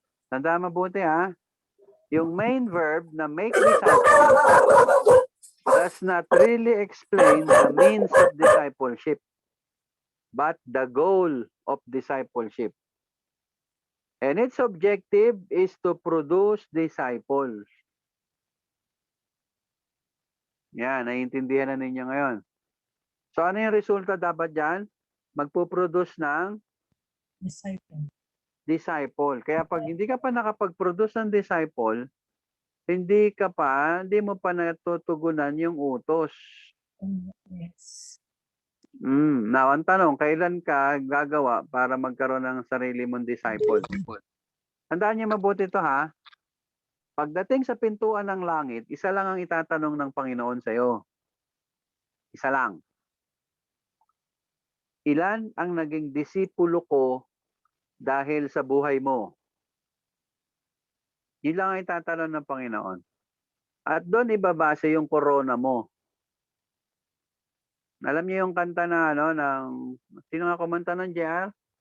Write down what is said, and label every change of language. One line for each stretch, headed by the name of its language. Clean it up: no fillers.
Filipino: Tanda mabuti ha. Yung
English: main verb na make disciples does not really explain the means of discipleship, but the goal of discipleship. And its objective is to produce disciples.
Filipino: Yan, naiintindihan na ninyo ngayon. So ano yung resulta dapat dyan? Magpuproduce ng disciple. Kaya pag hindi ka pa nakapag-produce ng disciple, hindi mo pa natutugunan yung utos.
English: Yes.
Filipino: Now, ang tanong, kailan ka gagawa para magkaroon ng sarili mong disciple? Tandaan niyo mabuti ito ha. Pagdating sa pintuan ng langit, isa lang ang itatanong ng Panginoon sa iyo. Isa lang. Ilan ang naging disipulo ko dahil sa buhay mo? Yun lang ang itatanong ng Panginoon. At doon ibabase yung corona mo. Alam niyo yung kanta na sino nga kumanta ng JR?